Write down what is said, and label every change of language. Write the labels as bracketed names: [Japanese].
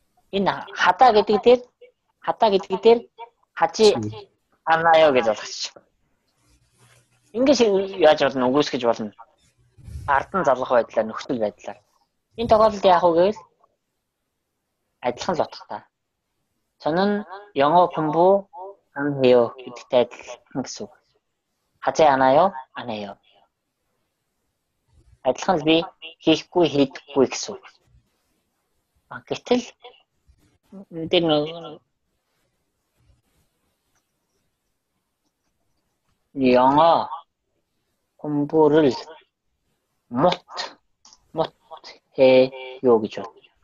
[Korean] 이나 하다 [Mongolian] гэдэг [Korean] 하지 않아요 [Mongolian] гэж болгочих. Ингэж яаж болно, үгүйсгэж болно. Ард нь залгах байдлаар, нөхцөл байдлаар. Энэ тохиолдолд яах вэ гэвэл адилхан л утгатай. [Korean] 저는 영어 공부 안 해요 [Mongolian] гэдэгтэй адилхан гэсэн үг. [Korean] 하지 않아요? 안 해요. [Mongolian] адилхан л би хийхгүй хийдэггүй гэсэн үг. Гэтэл энэ [Korean] 영어 공부를 못해요 [Mongolian] гэж байна.